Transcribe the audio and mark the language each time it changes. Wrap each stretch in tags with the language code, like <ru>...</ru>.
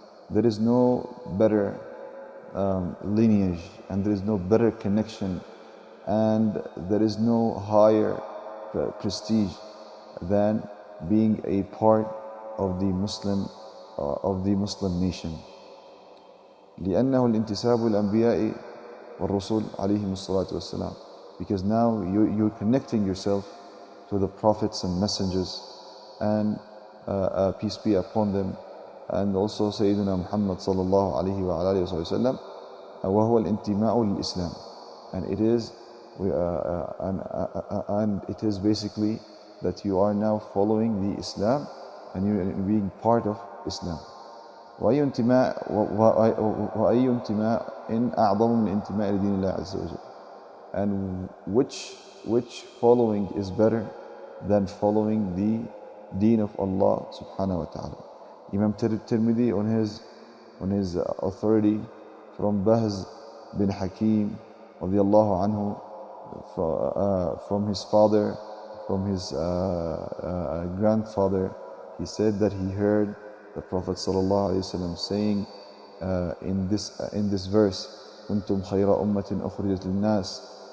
<en>There is no better lineage, and there is no better connection, and there is no higher prestige than being a part of the Muslim nation.</en> <ar>لأنه الانتساب للأنبياء والرسل عليهم الصلاة والسلام.</ar> <en>Because now you're connecting yourself to the prophets and messengers, and peace be upon them, and also Sayyidina Muhammad sallallahu alayhi wa alayhi wa sallam,</en> <ar>وهو الانتماء للإسلام.</ar> <en>And it is basically that you are now following the Islam and you're being part of Islam.</en> <ar>وأي انتماء أعظم من انتماء لدين الله عز وجل.</ar> <en>And which following is better than following the deen of Allah subhanahu wa ta'ala. Imam Tirmidhi on his authority from Bahz bin Hakim radiyallahu anhu, from his father, from his grandfather, he said that he heard the Prophet sallallahu alaihi wasallam saying in this verse,</en> <ar>"Kuntum khayra ummatin ukhrijat lin-nas."</ar>